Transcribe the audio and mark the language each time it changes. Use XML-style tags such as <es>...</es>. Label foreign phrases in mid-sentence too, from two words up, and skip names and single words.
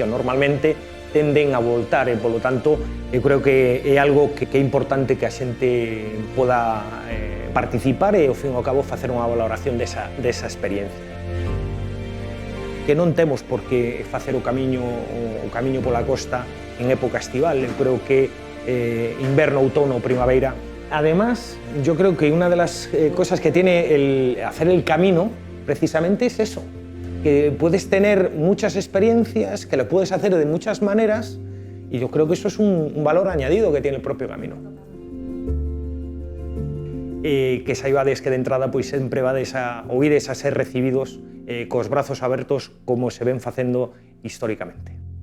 <gl>Normalmente tenden a voltar e, polo tanto, eu creo que é algo que é importante que a xente poda participar e, ao fin e ao cabo, facer unha valoración desa experiencia. Que non temos por que facer o camiño pola costa en época estival. Eu creo que inverno, outono ou primavera.</gl> <es>Además, yo creo que una de las cosas que tiene hacer el camino, precisamente, es eso, que puedes tener muchas experiencias, que lo puedes hacer de muchas maneras, y yo creo que eso es un valor añadido que tiene el propio camino.</es> <gl>Que saibades que de entrada pois sempre vades a oídes a ser recibidos cos brazos abertos como se ven facendo históricamente.</gl>